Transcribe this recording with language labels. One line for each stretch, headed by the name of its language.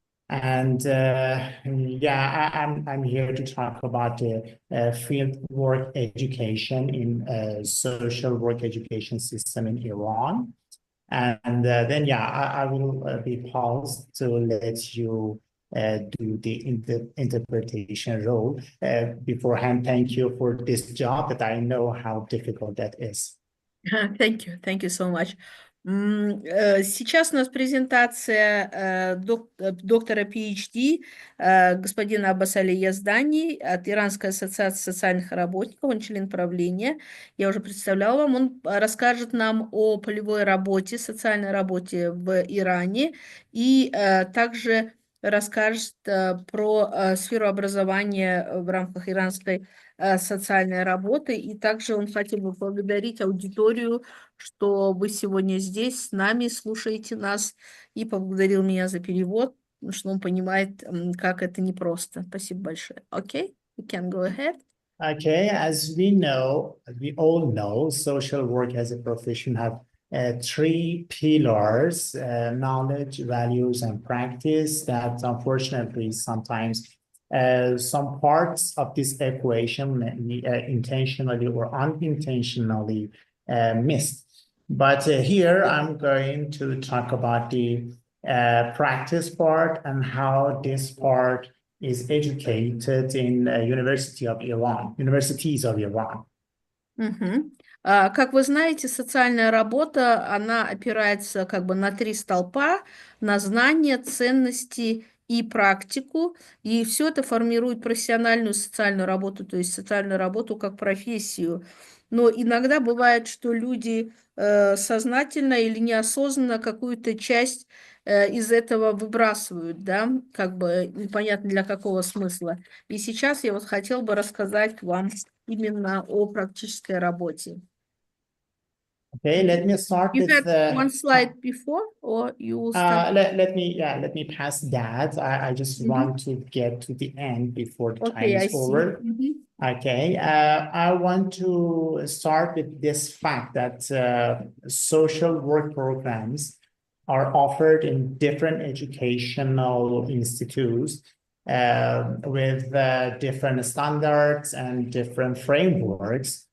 English: And yeah, I'm here to talk about the fieldwork education in social work education system in Iran. And then yeah, I will be paused to let you do the interpretation role. Beforehand, thank you for this job, that I know how difficult that is. Thank you so much.
Russian: Сейчас у нас презентация доктора PhD господина Аббасали Яздани от Иранской ассоциации социальных работников, он член правления. Я уже представляла вам, он расскажет нам о полевой работе, социальной работе в Иране и также расскажет про сферу образования в рамках иранской социальной работы. И также он хотел бы поблагодарить аудиторию, что вы сегодня здесь с нами, слушаете нас, и поблагодарил меня за перевод, потому что он понимает, как это непросто. Спасибо большое.
English: Okay, we can go ahead. Okay, as we all know, social work as a profession have three pillars: knowledge, values, and practice. That unfortunately sometimes some parts of this equation intentionally or unintentionally missed. But here I'm going to talk about the practice part and how this part is educated in universities of Iran.
Russian: Как вы знаете, социальная работа, она опирается как бы на три столпа: на знания, ценности и практику, и все это формирует профессиональную социальную работу, то есть социальную работу как профессию. Но иногда бывает, что люди сознательно или неосознанно какую-то часть из этого выбрасывают, да, как бы непонятно для какого смысла. И сейчас я вот хотела бы рассказать вам именно о практической работе.
English: Okay, let me start You with had one slide before, or you will start? let me pass that. I just want to get to the end before the time is over. Okay, I want to start with this fact that social work programs are offered in different educational institutes with different standards and different frameworks.